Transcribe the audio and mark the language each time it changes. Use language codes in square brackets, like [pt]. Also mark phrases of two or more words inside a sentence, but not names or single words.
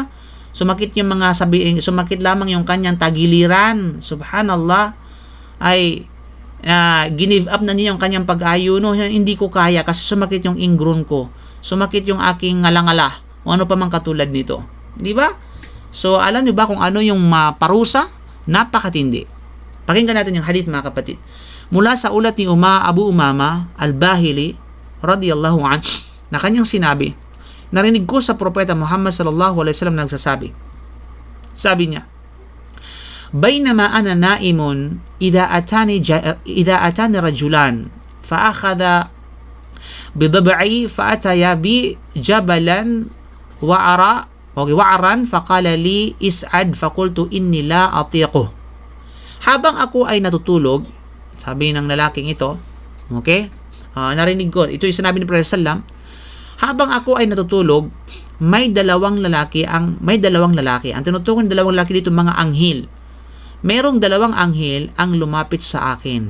[tl] Sumakit lamang yung kanyang tagiliran, subhanallah, ay [en] give up [tl] na niya yung kanyang pag-ayuno. Hindi ko kaya kasi sumakit yung ingron ko, sumakit yung aking ngalangala, o ano pa mang katulad nito, di ba? So, alam niyo ba kung ano yung parusa? Napakatindi. Pakinggan natin yung hadith, mga kapatid. Mula sa ulat ni Abu Umama al-Bahili [ar] رضي الله عنه, [tl] na kanyang sinabi, narinig ko sa propeta Muhammad [ar] صلى الله عليه وسلم [tl] nagsasabi. Sabi niya, [ar] "بينما أنا نائم إذ أتاني رجلان فأخذ بضبعي فأتيا بي جبلا وعرا فقال لي اصعد فقلت إني لا أطيق." [tl] Habang ako ay natutulog, sabi ng lalaking ito, okay? Narinig ko, ito yung sinabi ni Prophet sallam, habang ako ay natutulog, may dalawang lalaki. Ang tinutukoy ng dalawang lalaki dito, mga anghel. Merong dalawang anghel ang lumapit sa akin.